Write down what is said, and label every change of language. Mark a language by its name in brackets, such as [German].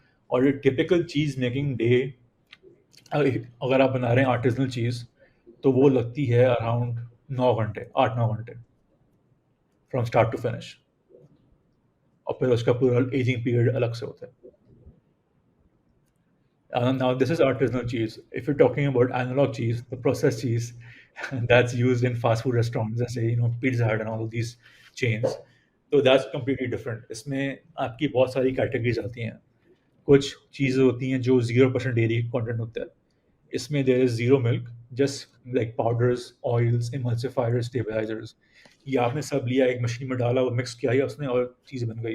[Hindi] और ये टिपिकल चीज़ making day, अगर आप बना रहे हैं आर्टिज़नल चीज़, तो वो लगती है अराउंड 9 घंटे, 8-9 घंटे [English] from start to finish, [Hindi] और फिर उसका पूरा एजिंग पीरियड अलग से होता है। [English] Now this is artisanal cheese. If you're talking about analog cheese, the processed cheese that's used in fast food restaurants, [Hindi] जैसे [English] Pizza Hut and all of these chains, [Hindi] तो [English] that's completely different. [Hindi] इसमें आपकी बहुत सारी कैटेगरीज आती हैं। कुछ चीज़ें होती हैं जो 0% डेयरी कंटेंट होता है। इसमें [English] there is zero milk, [Hindi] just like powders, oils, emulsifiers, stabilisers. ये आपने सब लिया, एक मशीन में डाला, वो मिक्स किया ही उसने और चीज़ बन गई।